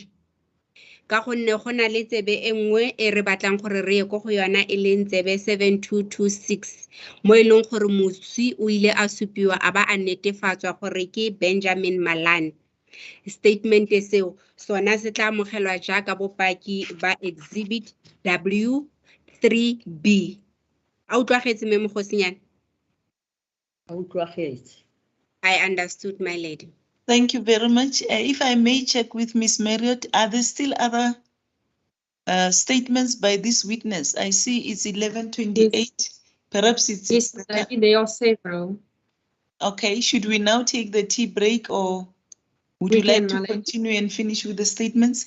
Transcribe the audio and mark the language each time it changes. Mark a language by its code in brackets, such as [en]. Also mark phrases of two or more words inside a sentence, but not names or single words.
[tn] Ka gonne go na le tsebe e nngwe e re batlang gore re ye go yona e leng tsebe 7226 mo e leng gore moswi o ile a supiwa a ba a netefatswa gore ke Benjamin Malan. Statement seo sona se tla amogelwa jaaka bopaki ba Exhibit W3B. A utlwagetse me Mogosinyana? A utlwagetse. [en] I understood, my lady. Thank you very much. If I may check with Miss Marriott, are there still other statements by this witness? I see it's 11:28. Yes. Perhaps it's... Yes, there are several. Okay, should we now take the tea break, or would you like to continue and finish with the statements?